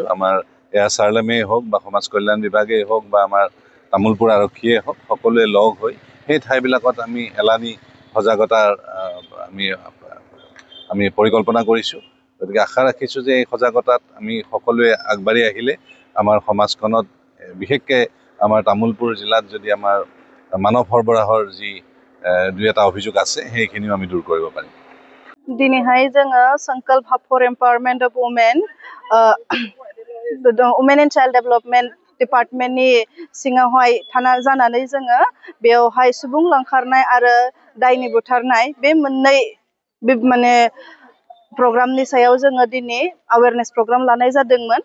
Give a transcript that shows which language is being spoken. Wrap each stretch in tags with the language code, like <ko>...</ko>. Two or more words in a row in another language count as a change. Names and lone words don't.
<as>আমাৰ এয়া চাৰ্লেমেই হওক বা সমাজ কল্যাণ বিভাগেই হওক বা আমাৰ তামোলপুৰ আৰক্ষীয়ে হওক, সকলোৱে লগ হৈ সেই ঠাইবিলাকত আমি এলানি সজাগতাৰ আমি পৰিকল্পনা কৰিছোঁ। গতিকে আশা ৰাখিছোঁ যে এই সজাগতাত আমি সকলোৱে আগবাঢ়ি আহিলে আমাৰ সমাজখনত বিশেষকৈ আমাৰ তামোলপুৰ জিলাত যদি আমাৰ মানৱ সৰবৰাহৰ যি দুই এটা অভিযোগ আছে সেইখিনিও আমি দূৰ কৰিব পাৰিম।</as> <brx>दिनैहाय जोङो संकल्प हब फर एम्पावरमेन्ट अफ वुमेन वुमेन एन्ड चाइल्ड डेभेलपमेन्ट डिपार्टमेन्टनि सिङावहाय जानानै जोङो बेवहाय सुबुं लांखारनाय आरो दायनि बुथारनाय बे मोननै माने प्रग्रामनि सायाव जोङो दिनै</brx> <en>awareness program</en> <brx>लानाय जादोंमोन।</brx>